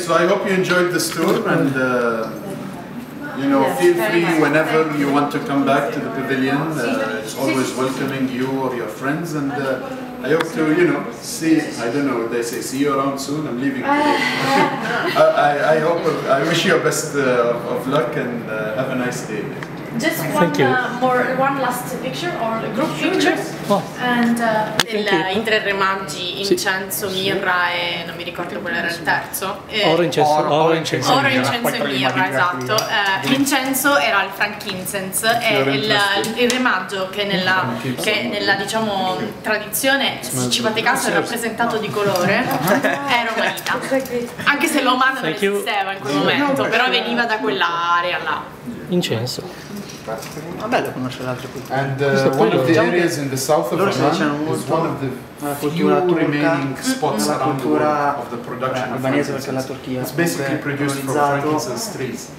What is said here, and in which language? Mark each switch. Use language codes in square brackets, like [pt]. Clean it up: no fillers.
[en] So I hope you enjoyed this tour, and feel free whenever you want to come back to the pavilion. It's always welcoming you or your friends, and I hope to, see, I don't know what they say, see you around soon. I'm leaving today. I wish you the best of luck, and have a nice day. Just one last picture or group picture. [it] And i 3 re magi, incenso, mirra e non mi ricordo qual era il terzo. Oro, incenso e mirra, esatto. L'incenso era il frankincense e il re maggio che nella diciamo tradizione, se ci fate caso, è rappresentato di colore, è romanita. Anche se l'Oman non esisteva in quel momento, però veniva da quell'area là. Incenso. Ma bello conoscere altre culture. [en] And one of the areas in the south of Oman is one of the few remaining spots around the world of the production of frankincense. It's basically produced from frankincense trees.